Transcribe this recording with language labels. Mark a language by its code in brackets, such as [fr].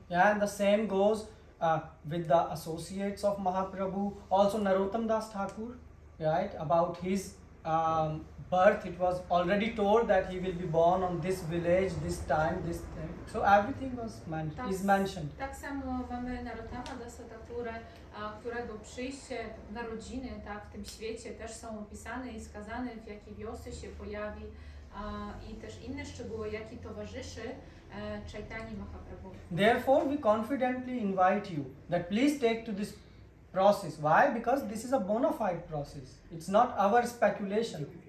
[en] Yeah, and the same goes with the associates of Mahaprabhu, also Narottam Das Thakur, right? About his birth, it was already told that he will be born on this village, this time, this thing. So everything was mentioned. [pl] Tak samo mamy Narottama Dasa Thakura, którego przyjście, narodziny w tym świecie też są opisane i skazane, w jakiej wiosce się pojawi i też inne szczegóły, jaki towarzyszy Chaitanya Mahaprabhu. [en] Therefore, we confidently invite you that please take to this process. Why? Because this is a bona fide process. It's not our speculation.